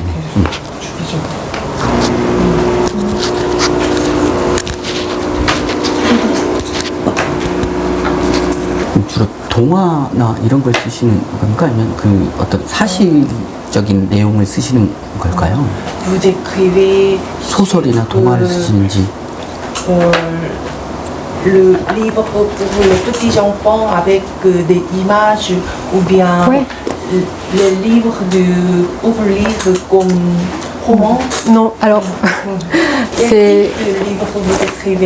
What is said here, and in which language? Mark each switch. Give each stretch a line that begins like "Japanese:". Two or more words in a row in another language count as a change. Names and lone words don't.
Korean: 주기적으로. 주로 동화나 이런 걸 쓰시는 건가? 아니면 그 어떤 사실적인 내용을 쓰시는 걸까요?
French: Vous écrivez
Korean: 소설이나 동화를 쓰시는지.
French: le livre pour les petits enfants avec des images ou bien les livres pour lire comme roman. Non, alors C'est le livre que vous écrivez.